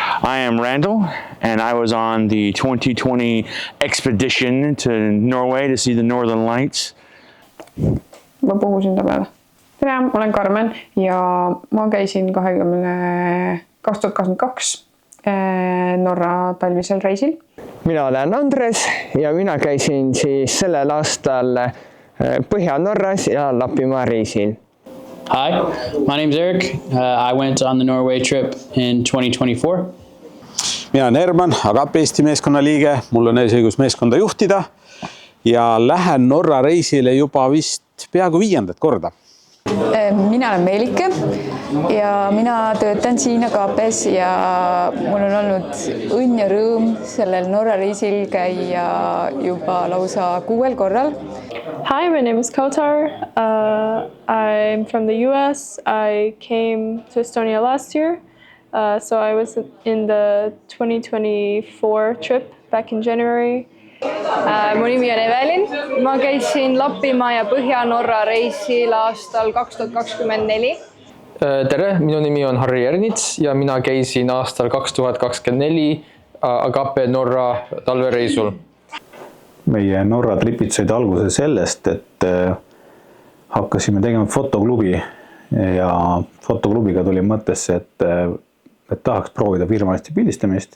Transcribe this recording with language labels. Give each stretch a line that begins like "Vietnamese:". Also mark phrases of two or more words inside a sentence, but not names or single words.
English: I am Randall, and I was on the 2020 expedition to Norway to see the Northern Lights.
Estonian: Ma puhusin ta peale. Tere, ma olen Karmen ja ma käisin 2022 Norra talvisel reisil. Mina olen Andres ja mina käisin siis sellel aastal Põhja-Norras ja Lapimaa reisil.
English: Hi, my name is Eric. I went on the Norway trip in 2024.
Estonian: Mina olen Herman, Agape Eesti meeskonna liige. Mul on eesõigus meeskonda juhtida ja lähen Norra reisile juba vist peaaegu 5. korda. Mina olen Meelike ja mina töötan siin Agapes ja mul on olnud õnn ja rõõm sellel Norra reisil käia juba lausa 6 korral.
English: Hi, my name is Kautar. I'm from the US. I came to Estonia last year. So I was in the 2024 trip back in January.
Estonian: Mu nimi on Evelin. Ma käisin Lapimaa ja Põhja-Norra reisil aastal 2024. Tere, minu nimi on Harri Ernits ja mina käisin aastal 2024 Agape Norra talvereisul. Meie Norra tripid said alguse sellest, et hakkasime tegema fotoklubi ja fotoklubiga tuli mõttesse, et tahaks proovida firmaliste pildistamist.